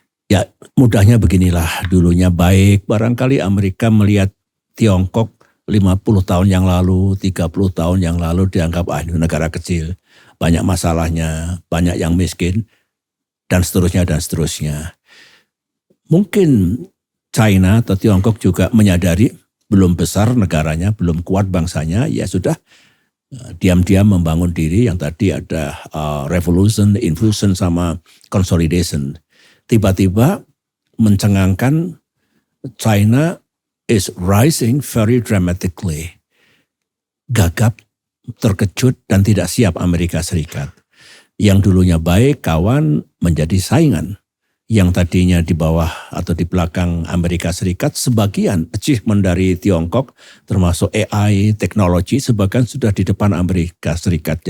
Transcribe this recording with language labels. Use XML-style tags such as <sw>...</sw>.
<id>Ya mudahnya beginilah, dulunya baik barangkali Amerika melihat Tiongkok 50 tahun yang lalu, 30 tahun yang lalu dianggap ini negara kecil, banyak masalahnya, banyak yang miskin, dan seterusnya dan seterusnya. Mungkin China atau Tiongkok juga menyadari belum besar negaranya, belum kuat bangsanya, ya sudah diam-diam membangun diri yang tadi ada revolution, infusion sama consolidation. Tiba-tiba mencengangkan</id> <en>China is rising very dramatically.</en> <id>Gagap, terkejut dan tidak siap Amerika Serikat. Yang dulunya baik, kawan menjadi saingan. Yang tadinya di bawah atau di belakang Amerika Serikat, sebagian achievement dari Tiongkok termasuk AI, teknologi, sebagian sudah di depan Amerika Serikat.</id>